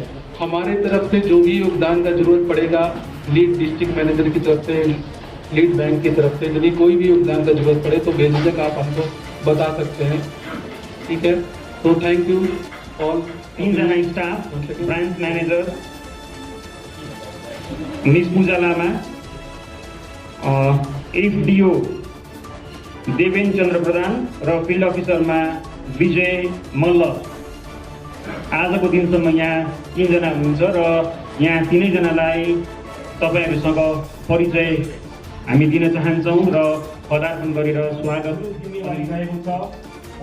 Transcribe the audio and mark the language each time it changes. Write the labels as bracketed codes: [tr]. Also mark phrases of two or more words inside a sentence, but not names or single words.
[hi] हमारे तरफ से जो भी योगदान का जरूरत पड़ेगा, [en] lead district manager [hi] की तरफ से, [en] lead bank [hi] की तरफ से, यदि कोई भी योगदान का जरूरत पड़े तो बेझिझक आप हमको बता सकते हैं। ठीक है, तो [en] thank you all. [ne] 3 जना स्टाफ, [en] branch manager [ne] मिस पूजा लामा, एफडीओ देवेन चन्द्र प्रधान र फिल्ड अफिसरमा विजय मल्ल आजको दिनसम्म यहाँ 3 जना हुनुहुन्छ र यहाँ 3 जनालाई तपाईहरुसँग परिचय हामी दिन चाहन्छौँ र पदार्पण गरेर स्वागत गरिरहेको छ।